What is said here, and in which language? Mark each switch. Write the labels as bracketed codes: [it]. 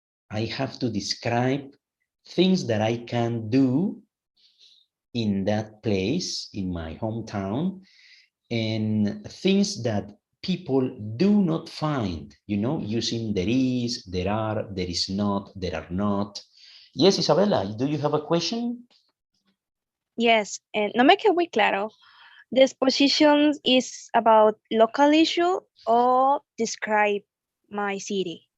[en] I have to describe things that I can do in that place, in my hometown, and things that people do not find, you know, using there is, there are, there is not, there are not. Yes, Isabella, do you have a question? [es] Yes, no me quedó muy claro. [en] The exposition is about local issue or describe my city?